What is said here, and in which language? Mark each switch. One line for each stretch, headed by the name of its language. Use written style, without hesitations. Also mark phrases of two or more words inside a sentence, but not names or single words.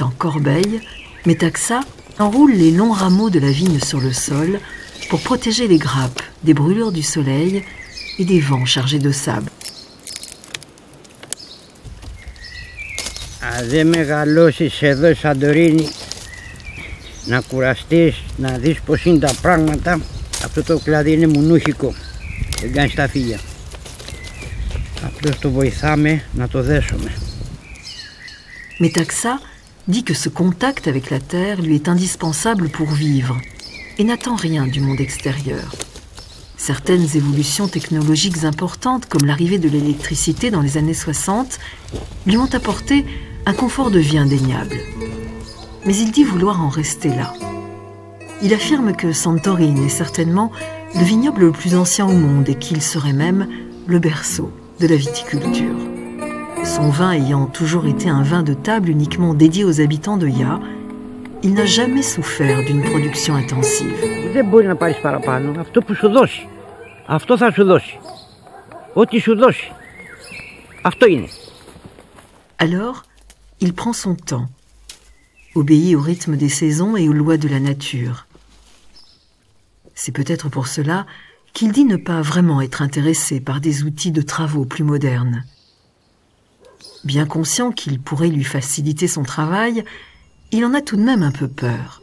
French: en corbeille, Metaxa enroule les longs rameaux de la vigne sur le sol pour protéger les grappes des brûlures du soleil et des vents chargés de sable.
Greek: Αν δεν μεγαλώσεις εδώ στη Σαντορίνη, να κουραστείς, να δεις πως είναι τα πράγματα, αυτό το κλαδί είναι μουνούχικο, δεν κάνει τα φύλλα. Απλώς το βοηθάμε να το δέσουμε.
French: Metaxa dit que ce contact avec la terre lui est indispensable pour vivre et n'attend rien du monde extérieur. Certaines évolutions technologiques importantes, comme l'arrivée de l'électricité dans les années 60, lui ont apporté un confort de vie indéniable. Mais il dit vouloir en rester là. Il affirme que Santorini est certainement le vignoble le plus ancien au monde et qu'il serait même le berceau de la viticulture. Son vin ayant toujours été un vin de table uniquement dédié aux habitants de Ya, il n'a jamais souffert d'une production intensive.
Greek: Δεν μπορεί να πάρεις παραπάνω. Αυτό που σου δώσει. Αυτό θα σου δώσει. Ό,τι σου δώσει. Αυτό είναι.
French: Alors, il prend son temps, obéit au rythme des saisons et aux lois de la nature. C'est peut-être pour cela qu'il dit ne pas vraiment être intéressé par des outils de travaux plus modernes. Bien conscient qu'ils pourraient lui faciliter son travail, il en a tout de même un peu peur.